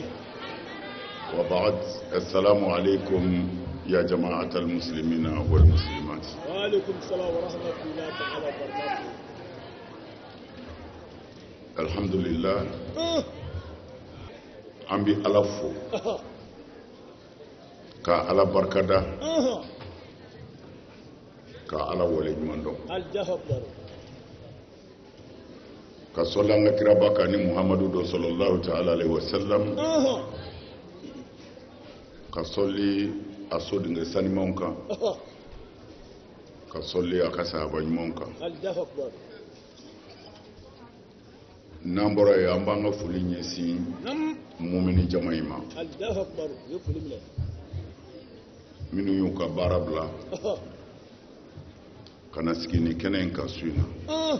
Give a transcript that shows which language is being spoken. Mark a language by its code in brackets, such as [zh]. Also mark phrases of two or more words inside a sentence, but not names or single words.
[ar] وبعد، السلام عليكم يا جماعة المسلمين والمسلمات. وعليكم السلام ورحمة الله تعالى وبركاته. الحمد لله. [bm] أمبي ألفو ka ala barkada ka ala wale ɲuman ka sɔli an ka kiraba kan ni muhamadu do [ar] صلى الله تعالى عليه وسلم [bm] ka sɔli a so dinge sanimanw kan ka sɔli a ka sahaba ɲumanw kan. n'an bɔra yen an b'an ka foli ɲɛsin mumini jama in ma minnu y'u ka baara bila ka na sigi ni kɛnɛ in kan su in na.